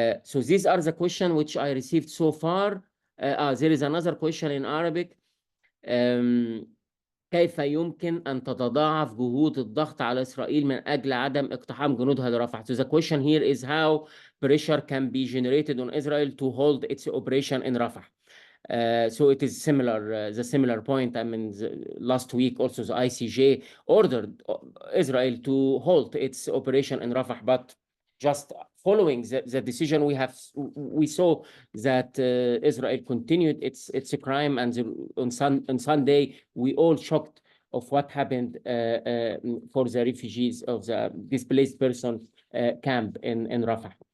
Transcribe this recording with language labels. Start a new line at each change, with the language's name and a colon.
English: So these are the questions which I received so far. There is another question in Arabic.
Arabic: كيف يمكن أن تتضاعف جهود الضغط على إسرائيل من أجل عدم اقتحام جنودها لرفح?
English: So the question here is how pressure can be generated on Israel to hold its operation in Rafah. So it is similar, the similar point. I mean, last week also the ICJ ordered Israel to halt its operation in Rafah, but just following the decision, we saw that Israel continued its crime, and on Sunday we all shocked of what happened for the refugees of the displaced person camp in Rafah.